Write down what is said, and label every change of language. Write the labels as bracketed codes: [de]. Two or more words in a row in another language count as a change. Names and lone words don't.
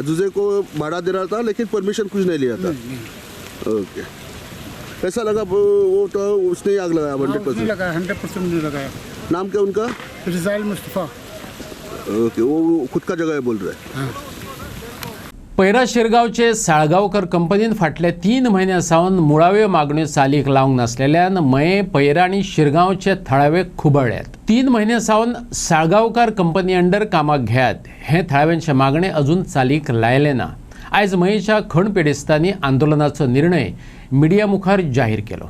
[hi] अजूजे को भाड़ा दे रहा था लेकिन परमिशन कुछ नहीं लिया था? ओके. कैसा लगा वो तो उसने ही आग लगाया? 100% लगाया. 100% नहीं लगाया. नाम क्या उनका? रिजाइल मुस्तफा. ओके. वो खुद का जगह है बोल रहे हैं? [kok] पैरा शिरगावचे साळगावकर कंपनीन फाटल्या 3 म्हयन्यासावन मुळाव्यो मागण्यो चालीक लावंक नासलेल्यान मये पैरा आनी शिरगांवचे थळावे खुबळ्ळ्यात. 3 म्हयन्यासावन साळगावकर कंपनी अंडर कामाक घेयात हे थळाव्यांचे मागणे अजून चालीक लायले ना. आयज मयेच्या खणपेडेस्तांनी आंदोलनाचो निर्णय मिडिया मुखार जाहीर केलो.